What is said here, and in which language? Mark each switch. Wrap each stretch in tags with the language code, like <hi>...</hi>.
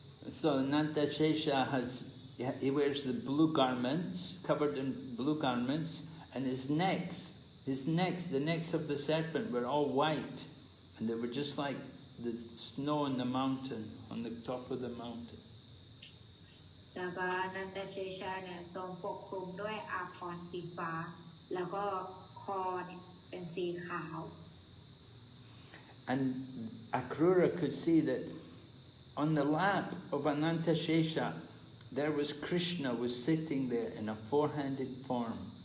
<en>So Ananta Shesha he wears the blue garments, covered in blue garments, and his necks, the necks of the serpent were all white, and they were just like the snow on the mountain, on the top of the mountain.</en> <th>แล้วก็อนันตเชชะเนี่ยทรงปกคลุมด้วยอาภรณ์สีฟ้าแล้วก็คอเนี่ยเป็นสีขาว</th> <en>And Akrūra could see that on the lap of Anantashesha, there was Krishna was sitting there in a four-handed form.</en>